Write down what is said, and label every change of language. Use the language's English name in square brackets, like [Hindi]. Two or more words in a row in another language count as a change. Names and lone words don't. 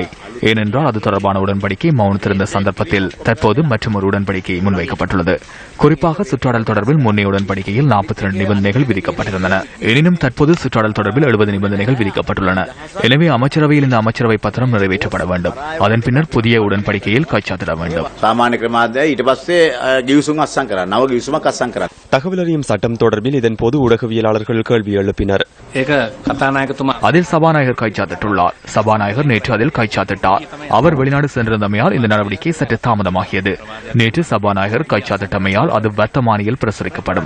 [Tamil] ஏனென்றால் அது தொடர்பான உடன்படிக்கை மௌனத்திருந்த சந்தர்ப்பத்தில் தற்போது மற்றொரு உடன்படிக்கை முன்வைக்கப்பட்டுள்ளது. குறிப்பாக சுற்றாடல் தொடர்பில் முன்னைய உடன்படிக்கையில் 42 நிபந்தனைகள் விதிக்கப்பட்டிருந்தன. எனினும் தற்போது சுற்றாடல் தொடர்பில் 70 நிபந்தனைகள் விதிக்கப்பட்டுள்ளன. எனவே அமைச்சரவையில் இந்த அமைச்சரவை பத்திரம் நிறைவேற்றப்பட வேண்டும். அதன் பின்னர் புதிய உடன்படிக்கையில் கைச்சாத்திட வேண்டும். [Sinhala] සාමාන්‍ය ක්‍රමාද ඊට පස්සේ ගිවිසුම් අත්සන් කරා. නව ගිවිසුමක් අත්සන් කරා. [Tamil] தகவல் அறியும் சட்டம் தொடர்பில் இதன்போது ஊடகவியலாளர்கள் கேள்வி எழுப்பினர். அதில் சபாநாயகர் கைச்சாத்திட்டுள்ளார். சபாநாயகர் நேற்று அதில் கைச்சாத்திட்டார். அவர் வெளிநாடு சென்றிருந்தமையால் இந்த நடவடிக்கை சற்று தாமதமாகியது. நேற்று சபாநாயகர் கைச்சாத்திட்டமையால் அது வர்த்தமானியில் பிரசுரிக்கப்படும்.